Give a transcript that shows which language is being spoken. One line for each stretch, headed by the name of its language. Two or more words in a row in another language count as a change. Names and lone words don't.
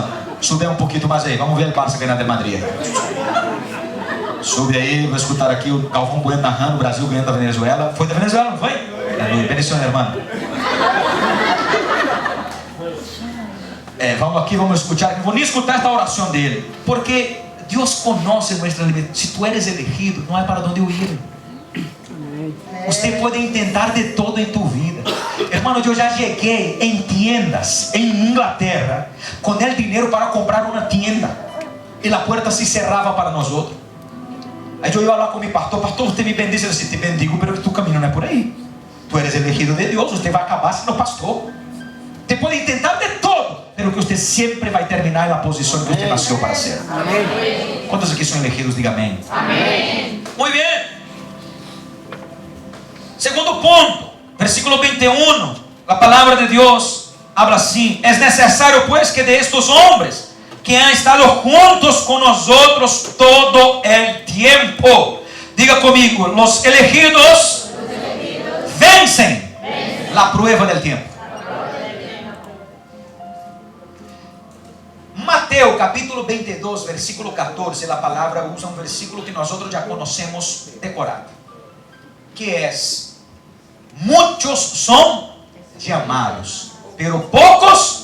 Portuguese: Sube um pouquinho mais aí, vamos ver o Barça ganhando de Madrid. Sube aí, vou escutar aqui o Galvão Bueno narrando o Brasil ganhando da Venezuela. Foi da Venezuela, não foi? Bendição, irmão. Vamos aqui, vamos escutar. Não vou nem escutar esta oração dele, porque Deus conhece nossa limitação.
Spanish: Se tu eres elegido,
Portuguese: não há para onde ir. Você pode tentar de todo em tu vida. Hermano, eu já cheguei em tiendas em Inglaterra com o dinheiro para comprar uma tienda e a porta se cerrava para nós outros. Aí eu ia lá com meu pastor: pastor, você me bendice. Eu disse:
Spanish: te bendigo, pero
Portuguese: que tu caminho não é por aí.
Spanish: Tu eres elegido
Portuguese: de Deus, você vai acabar sendo pastor. Você pode tentar de todo, pero que você sempre vai terminar na posição que você nasceu para ser. Amém. Quantos aqui são elegidos? Diga amém. Amém. Muito bem. Segundo ponto, versículo 21, a palavra de Deus habla assim:
Spanish: es necesario pues que de estos hombres que han estado juntos con nosotros todo el tiempo, diga conmigo, los elegidos vencen la prueba del tiempo. Mateo capítulo 22, versículo 14, la palabra usa un versículo que nosotros ya conocemos decorado, que es: muchos son llamados, pero pocos.